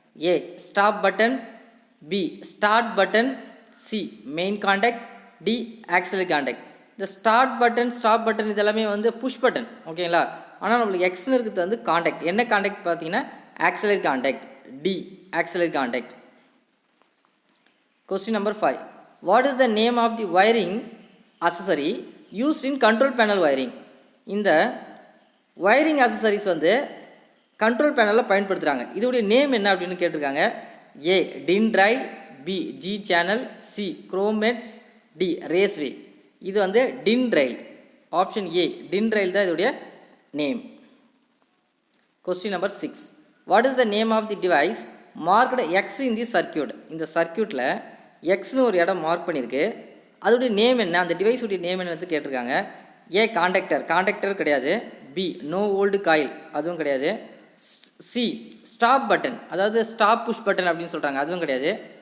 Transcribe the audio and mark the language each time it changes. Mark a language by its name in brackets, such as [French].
[English] A stop button, B start button, C main contact, D auxiliary contact. [Tamil] இந்த start button, stop button இதெல்லாமே push button. ஓகேங்களா. ஆனால் நம்மளுக்கு எக்ஸ்னு இருக்கிறது கான்டாக்ட். என்ன கான்டாக்ட் பார்த்தீங்கன்னா auxiliary contact, D auxiliary contact. [English] Question number 5. What is the name of the wiring accessory used in control panel wiring? [Tamil] இந்த wiring accessories control panel பயன்படுத்துகிறாங்க. இதோடைய நேம் என்ன அப்படின்னு கேட்டிருக்காங்க. ஏ டின்ட்ரைல், P G channel, C குரோமெட்ஸ், D ரேஸ்வே. இது டின்ட்ரைல். Option A டின்ட்ரைல் தான் இதோடைய name. [English] Question number 6. What is the name of the device marked X in the circuit? [Tamil] இந்த சர்க்கியூட்டில் எக்ஸ்னு ஒரு இடம் மார்க் பண்ணியிருக்கு, அதோடைய நேம் என்ன, அந்த டிவைஸுடைய நேம் என்னது கேட்டிருக்காங்க. ஏ கான்டாக்டர் கிடையாது. பி நோ ஓல்டு காயில், அதுவும் கிடையாது. சி ஸ்டாப் பட்டன், அதாவது ஸ்டாப் புஷ் பட்டன் அப்படின்னு சொல்கிறாங்க, அதுவும் கிடையாது.